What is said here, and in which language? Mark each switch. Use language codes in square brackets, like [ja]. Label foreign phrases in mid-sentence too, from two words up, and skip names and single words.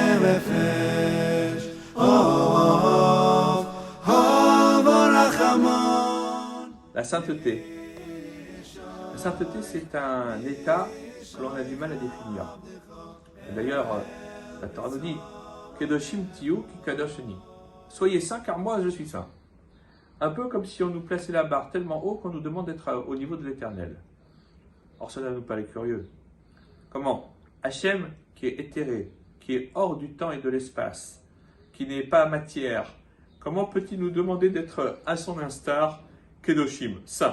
[he] נפש אוהב הרחמן. [fr] La sainteté. La sainteté, c'est un état que l'on a du mal à définir. Et d'ailleurs, la Torah nous dit [he] קדושים תהיו כי קדוש אני. [fr] Soyez saints car moi je suis saint. Un peu comme si on nous plaçait la barre tellement haut qu'on nous demande d'être au niveau de l'éternel. Or, cela nous paraît curieux. Comment Hachem, qui est éthéré, qui est hors du temps et de l'espace, qui n'est pas matière, comment peut-il nous demander d'être à son instar, Kedoshim, saint?